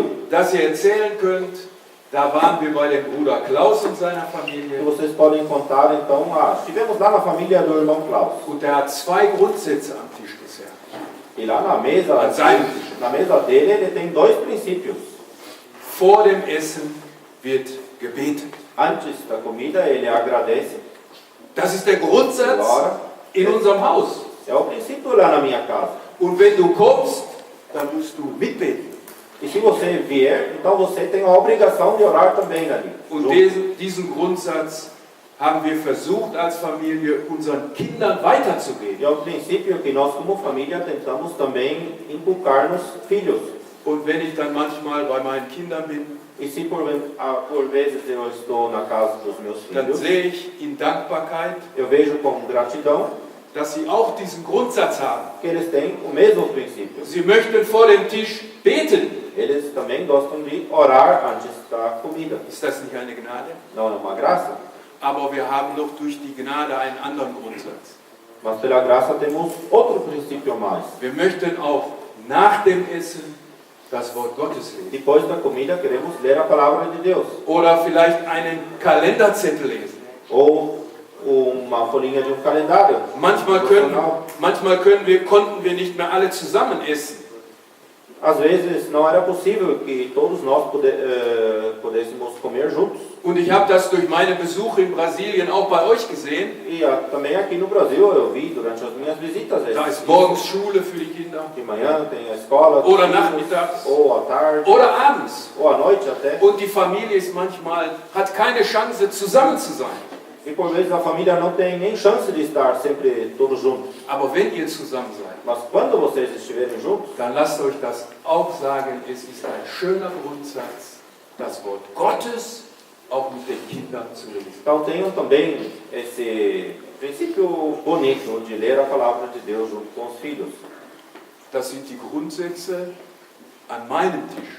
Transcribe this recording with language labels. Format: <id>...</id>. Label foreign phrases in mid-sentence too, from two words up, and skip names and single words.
<de>dass ihr erzählen könnt, da waren wir bei dem Bruder Klaus und seiner</de> <pt>que</pt> <de>Familie.</de> <pt>vocês podem contar então, estivemos lá na família do irmão Klaus.</pt> <de>Und der hat 2 Grundsätze am Tisch des Herrn.</de> <pt>E lá na mesa dele, ele tem 2 princípios.</pt> <de>Vor dem Essen wird gebetet.</de> <pt>Antes da comida, ele agradece.</pt> <de>Das ist der Grundsatz</de> <pt>Agora,</pt> <de>in unserem Haus.</de> <pt>é o princípio lá na minha casa.</pt> <de>Und wenn du kommst, dann musst du mitbeten.</de> <pt>E se você vier, então você tem a obrigação de orar também ali.</pt> <de>Und</de> <pt>junto.</pt> <de>diesen Grundsatz haben wir versucht, als Familie unseren Kindern weiterzugeben.</de> <pt>E é um princípio que nós, como família, tentamos também inculcar nos filhos.</pt> <de>Und wenn ich dann manchmal bei meinen Kindern bin,</de> <pt>E se por vezes eu estou na casa dos meus</pt> <de>dann</de> <pt>filhos,</pt> <de>sehe ich in Dankbarkeit,</de> <pt>eu vejo com gratidão</pt> <de>dass sie auch diesen Grundsatz haben.</de> <pt>que eles têm o mesmo princípio.</pt> <de>Sie möchten vor dem Tisch beten.</de> <pt>Eles também gostam de orar antes da comida.</pt> <de>Ist das nicht eine Gnade?</de> <pt>Não é uma graça?</pt> <de>Aber wir haben noch durch die Gnade einen anderen Grundsatz.</de> <pt>Mas pela graça temos outro princípio a mais.</pt> <de>Wir möchten auch nach dem Essen das Wort Gottes lesen.</de> <pt>Depois da comida queremos ler a palavra de Deus.</pt> <de>Oder vielleicht einen Kalenderzettel lesen.</de> <pt>Ou uma folhinha de um calendário.</pt> <de>Manchmal konnten wir nicht mehr alle zusammen essen.</de> <pt>Às vezes não era possível que todos nós pudéssemos comer juntos.</pt> <de>Und ich habe das durch meine Besuche in Brasilien auch bei euch gesehen.</de> <pt>E também aqui no Brasil eu vi durante as minhas visitas.</pt> <de>Da ist morgens Schule für die Kinder.</de> <pt>De manhã tem a escola.</pt> <de>Oder nachmittags.</de> <pt>Ou à tarde.</pt> <de>Oder abends.</de> <pt>Ou à noite até.</pt> <de>Und die Familie ist hat keine Chance, zusammen zu sein.</de> <pt>E por vezes a família não tem nem chance de estar sempre todos juntos.</pt> <de>Aber wenn ihr zusammen seid,</de> <pt>Mas quando vocês estiverem juntos,</pt> <de>dann lasst euch das auch sagen, es ist ein schöner Grundsatz, das Wort Gottes auch mit den Kindern zu lesen.</de> <pt>então tenham também esse princípio bonito de ler a palavra de Deus junto com os filhos.</pt> <de>Das sind die Grundsätze an meinem Tisch.</de>